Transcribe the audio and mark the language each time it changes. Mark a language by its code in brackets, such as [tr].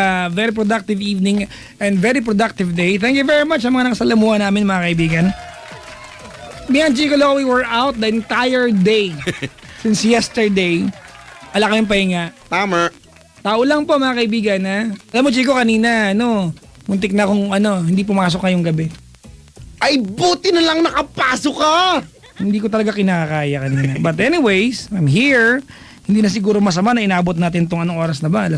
[en] Very productive evening and very productive day. Thank you very much [tl] sa mga nakasalamuhan namin, mga kaibigan. [en] Me and Chico Loco, we were out the entire day since yesterday. [tl] Ala kaming pahinga. Tama. Tao lang po, mga kaibigan, ha? Alam mo, Chico, kanina, muntik na kung hindi pumasok ngayong gabi. Ay, buti na lang nakapasok ka! Hindi ko talaga kinakaya kanina. [en] But anyways, I'm here. [tl] Hindi na siguro masama na inabot natin tong anong oras na ba? Alas